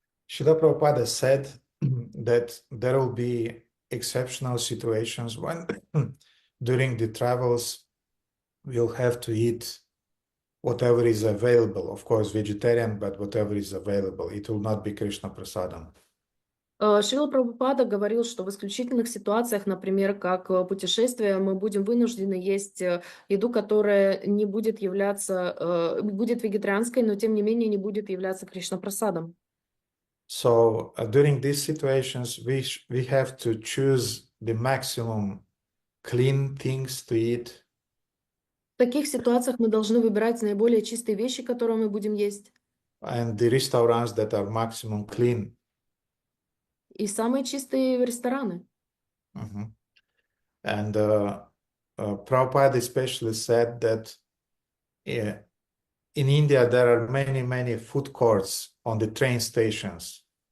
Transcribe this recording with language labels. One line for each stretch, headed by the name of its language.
English: Srila Prabhupada said that there will be exceptional situations when during the travels we'll have to eat whatever is available. Of course, vegetarian, but whatever is available. It will not be Krishna Prasadam.
Russian: Шрила Прабхупада говорил, что в исключительных ситуациях, например, как путешествие, мы будем вынуждены есть еду, которая не будет являться, будет вегетарианской, но тем не менее не будет являться Кришна Прасадом.
English: So during these situations, we have to choose the maximum clean things to eat.
Russian: В таких ситуациях мы должны выбирать наиболее чистые вещи, которые мы будем есть.
English: And the restaurants that are maximum clean.
Russian: И самые чистые рестораны.
English: And Prabhupada especially said that in India there are many food courts on the train stations.